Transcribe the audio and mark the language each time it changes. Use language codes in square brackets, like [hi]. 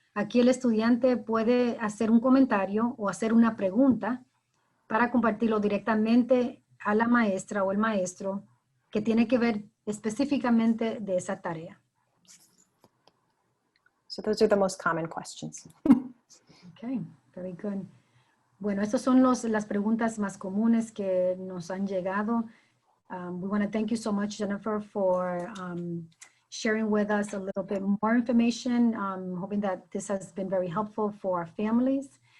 [es] Aquí el estudiante puede hacer un comentario o hacer una pregunta para compartirlo directamente a la maestra o el maestro que tiene que ver específicamente de esa tarea. [en] So those are the most common questions. Okay, very good. [es] Bueno, estas son las preguntas más comunes que nos han llegado. [en] We want to thank you so much, Jennifer, for sharing with us a little bit more information. Hoping that this has been very helpful for our families.